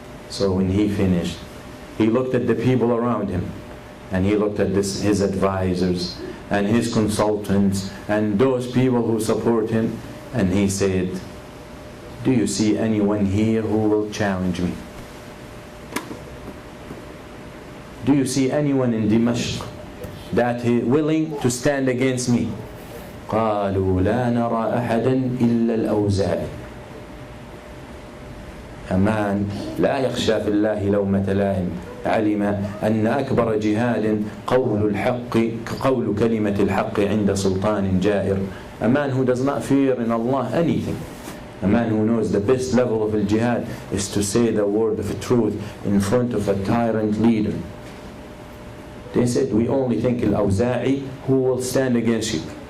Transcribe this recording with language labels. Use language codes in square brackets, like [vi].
[en] So when he finished, he looked at the people around him, and he looked at his advisors and his consultants and those people who support him, and he said, do you see anyone here who will challenge me? Do you see anyone in Dimashq that is willing to stand against me? [ar] قالوا لا نرى أحدا إلا الأوزاعي. [en] A man [ar] لا يخشى في الله لومة لائم, علم أن أكبر جهاد قول كلمة الحق عند سلطان جائر. [en] A man who does not fear in Allah anything. A man who knows the best level of al-jihad is to say the word of truth in front of a tyrant leader. They said, we only think al-Awza'i who will stand against you.